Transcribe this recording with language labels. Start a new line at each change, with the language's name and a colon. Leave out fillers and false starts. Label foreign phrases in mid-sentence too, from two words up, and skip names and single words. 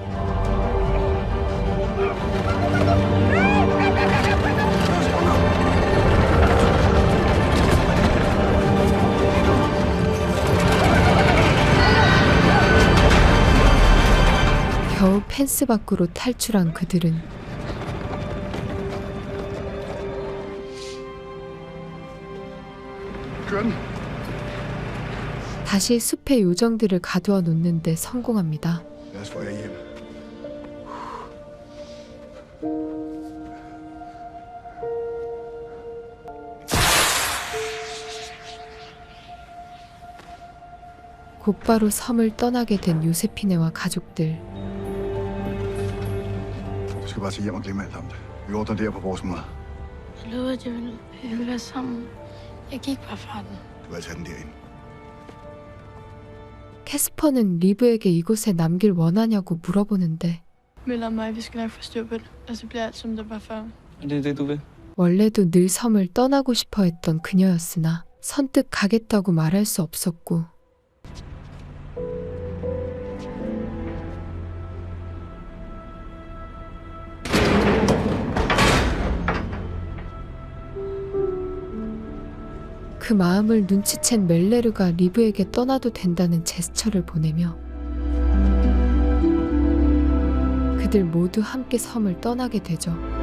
Korean: 겨우 펜스 밖으로 탈출한 그들은 다시 숲의 요정들을 가두어 놓는데 성공합니다.
Danish: Lad os få jer hjem.
Korean: 곧바로 섬을 떠나게 된 요세피네와 가족들.
Danish: Du skal bare tage hjem og glemme alt om det. Vi ordner det her på vores måde. Jeg lovede, at vi ville være sammen. Jeg gik bare fra den. Du vil tage den derind.
Korean: 캐스퍼는 리브에게 이곳에 남길 원하냐고 물어보는데
Danish: Miller og mig, vi skal nok få styr på det. Og så bliver alt, som det var før. Er det det, du vil?
Korean: 원래도 늘 섬을 떠나고 싶어 했던 그녀였으나 선뜻 가겠다고 말할 수 없었고 그 마음을 눈치챈 멜레르가 리브에게 떠나도 된다는 제스처를 보내며 그들 모두 함께 섬을 떠나게 되죠.